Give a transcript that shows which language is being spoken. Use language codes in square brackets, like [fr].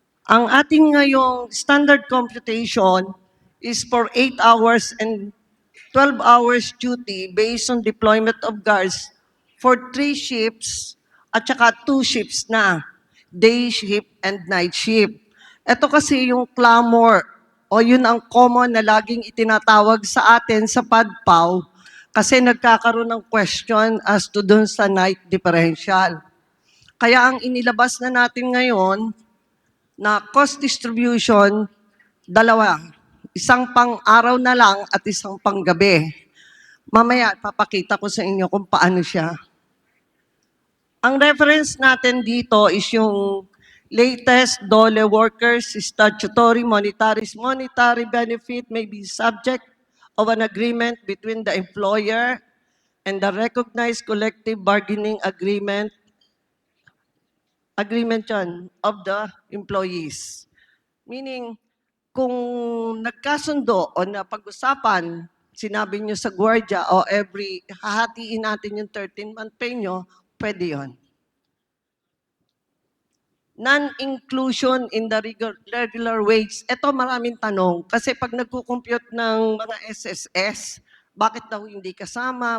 [tl] Ang ating ngayong [en] standard computation is for 8 hours and 12 hours duty based on deployment of guards for 3 shifts at saka 2 shifts na, day shift and night shift. [tl] Ito kasi yung clamor o yun ang common na laging itinatawag sa atin sa PADPAW kasi nagkakaroon ng question as to dun sa night differential. Kaya ang inilabas na natin ngayon na cost distribution, dalawa. Isang pang-araw na lang at isang pang-gabi. Mamaya, papakita ko sa inyo kung paano siya. Ang reference natin dito [en] is yung latest DOLE workers statutory monetary benefit may be subject of an agreement between the employer and the recognized collective bargaining agreement yan, of the employees. [tl] Meaning, kung nagkasundo o napag-usapan, sinabi nyo sa gwardiya o hahatiin natin yung 13-month pay nyo, pwede yun. [en] Non-inclusion in the regular wage. [tl] Ito maraming tanong. Kasi pag nagkukompute ng mga SSS, bakit daw hindi kasama?